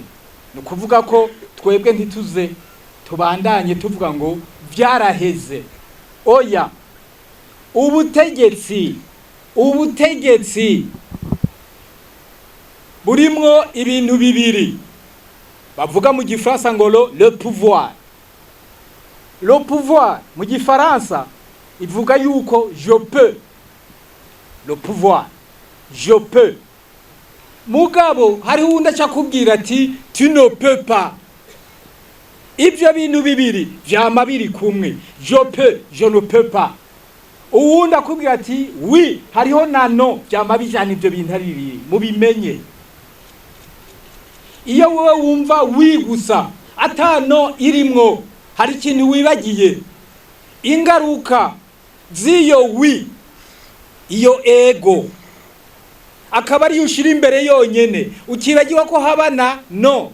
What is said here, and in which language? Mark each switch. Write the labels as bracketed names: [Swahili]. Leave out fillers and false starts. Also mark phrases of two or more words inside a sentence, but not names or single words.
[Rundi] No kuvuga ko twebwe ntituze tubandanye tuvuga ngo byaraheze. Oya, ubutegetsi burimwo ibintu bibiri bavuga mu gifaransa ngo [French] le pouvoir. Le pouvoir [Rundi] mu gifaransa ivuga yuko [French] je peux. Le pouvoir, je peux. [Rundi] Mugabo hari undi acakubwira ati [French] tu ne peux pas. [Rundi] Ibyo bintu bibiri vyama biri kumwe. [French] Je peux, je ne peux pas. [Rundi] Uwundi akubwira ati oui, hariho na no, vyama bijana ibyo bintu ari bibiri. Mubimenye. Iyo wowe wumva oui gusa ata no irimwo, hari ikintu wibagiye. Ingaruka z'iyo oui, iyo ego akaba ari ushira imbere yonyene, ukibagiwa ko habana no.